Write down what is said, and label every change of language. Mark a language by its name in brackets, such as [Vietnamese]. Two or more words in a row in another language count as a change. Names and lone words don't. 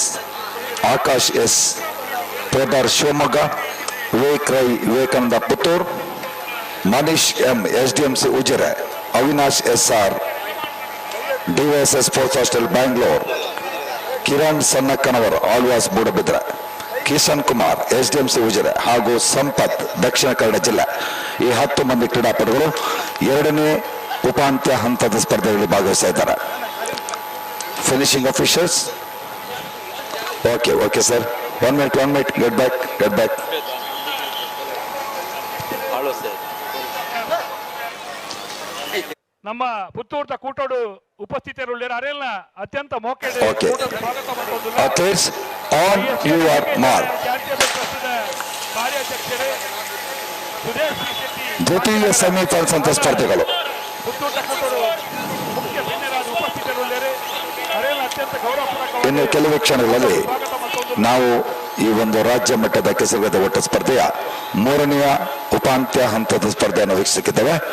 [Kannada] ಆಕಾಶ್ S, ಪೋದಾರ್ ಶಿವಮೊಗ್ಗ, ವಿವೇಕ್ ರೈ ವಿವೇಕಾನಂದ ಪುತ್ತೂರ್, ಮನೀಶ್ M SDMC ಉಜಿರೆ, ಅವಿನಾಶ್ SR DYSS ಸ್ಪೋರ್ಟ್ಸ್ ಹಾಸ್ಟೆಲ್ ಬ್ಯಾಂಗ್ಳೂರ್, ಕಿರಣ್ ಸನ್ನಕ್ಕನವರ್ ಆಳ್ವಾಸ್ ಮೂಡಬಿದ್ರೆ, ಕಿಶನ್ ಕುಮಾರ್ SDMC ಉಜಿರೆ ಹಾಗೂ ಸಂಪತ್ ದಕ್ಷಿಣ ಕನ್ನಡ ಜಿಲ್ಲೆ. ಈ 10 ಮಂದಿ ಕ್ರೀಡಾಪಟುಗಳು 2ನೇ ಉಪಾಂತ್ಯ ಹಂತದ ಸ್ಪರ್ಧೆಗಳಲ್ಲಿ ಭಾಗವಹಿಸ್ತಾ ಇದ್ದಾರೆ. [English] Finishing officials. Okay sir, 1 minute, get back. [Tulu] ನಮ್ಮ ಪುತ್ತೂರ್ದ ಕೂಟೋಡು ಉಪಸ್ಥಿತರುಳ್ಳಿರ ಅರೆಲ್ಲ ಅತ್ಯಂತ ಮೋಕೆಡೆ [English] Athletes, on your mark. [Kannada] ಕಾರ್ಯಾಧ್ಯಕ್ಷರೇ ಸುದೇಶ್ ಶೆಟ್ಟಿ ದ್ವಿತೀಯ ಸೆಮಿಫೈನಲ್ಸ್ ಅಂತ ಸ್ಪರ್ಧೆಗಳು. [Tulu] ಪುತ್ತೂರ್ದ ಕೂಟೋಡು ಮುಖ್ಯ ಗಣ್ಯರಾದ ಉಪಸ್ಥಿತರುಳ್ಳಿರೆ ಅರೆಲ್ಲ ಅತ್ಯಂತ ಗೌರವಪೂರ್ವಕ. [Kannada] ಇನ್ನು ಕೆಲವು ಕ್ಷಣಗಳಲ್ಲಿ ನಾವು ಈ ಒಂದು ರಾಜ್ಯ ಮಟ್ಟದ ಕೆಸರುಗದ್ದೆ ಓಟ ಸ್ಪರ್ಧೆಯ 3ನೇ ಉಪಾಂತ್ಯ ಹಂತದ ಸ್ಪರ್ಧೆಯನ್ನು ವೀಕ್ಷಿಸಿದ್ದೇವೆ.